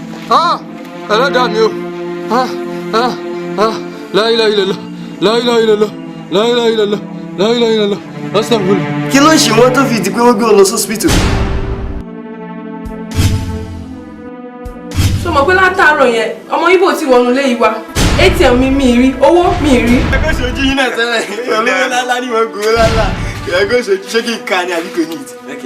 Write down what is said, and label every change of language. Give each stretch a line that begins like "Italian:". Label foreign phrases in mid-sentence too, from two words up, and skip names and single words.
Yoruba: ẹlẹ́dàá mi o
Arabic: لا إله إلا الله لا إله إلا الله لا إله إلا الله لا إله إلا الله أستغفر الله.
Yoruba: Kí ló ń ṣe wọ́n tó fi di pé wọ́n gbé wọn lọ sọ́sìpítù? ṣó mọ̀ pé látàárọ̀ yẹn ọmọ Ìgbò tí wọnú lé yìí wá ATM mi rí owó mi rí. ẹgbẹ́ ṣojú yín náà tẹ́lẹ̀ olówó lálá ní wọn gbowó lálá ẹgbẹ́ ṣojú ṣé kí n ka ni àbí kò ní ìtì.